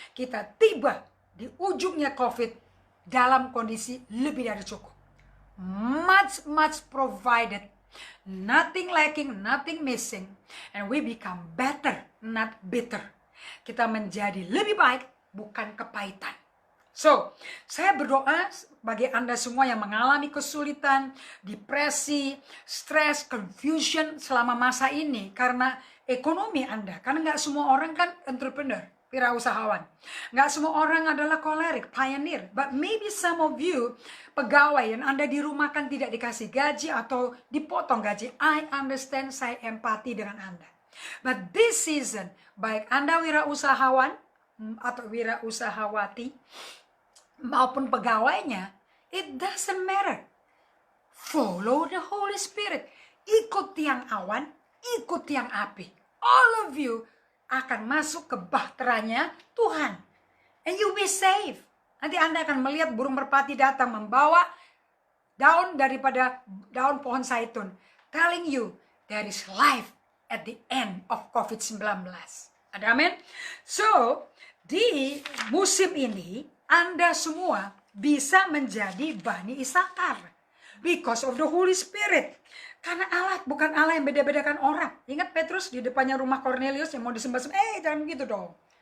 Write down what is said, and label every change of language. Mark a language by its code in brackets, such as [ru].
[id] Kita tiba di ujungnya COVID dalam kondisi lebih dari cukup. [en] Much provided, nothing lacking, nothing missing, and we become better, not bitter. [id] Kita menjadi lebih baik, bukan kepahitan. So, saya berdoa bagi Anda semua yang mengalami kesulitan, depresi, stres, confusion selama masa ini karena ekonomi Anda. Karena nggak semua orang kan entrepreneur, wirausahawan. Nggak semua orang adalah kolerik, pioneer. [en] But maybe some of you, [id] pegawai yang Anda dirumahkan tidak dikasih gaji atau dipotong gaji. [en] I understand, [id] saya empati dengan Anda. [en] But this season, [id] baik Anda wirausahawan atau wirausahawati, maupun pegawainya, [en] it doesn't matter. Follow the Holy Spirit. [id] Ikut tiang awan, ikut tiang api. [en] All of you [id] akan masuk ke bahteranya Tuhan. [en] And you be safe. [id] Nanti Anda akan melihat burung merpati datang membawa daun daripada daun pohon zaitun. [en] Telling you there is life at the end of COVID-19. [id] Ada amin? So, di musim ini, Anda semua bisa menjadi Bani Issachar. [en] Because of the Holy Spirit. [id] Karena Allah bukan Allah yang beda-bedakan orang. Ingat Petrus di depannya rumah Cornelius yang mau disembah-sembah. Jangan begitu dong.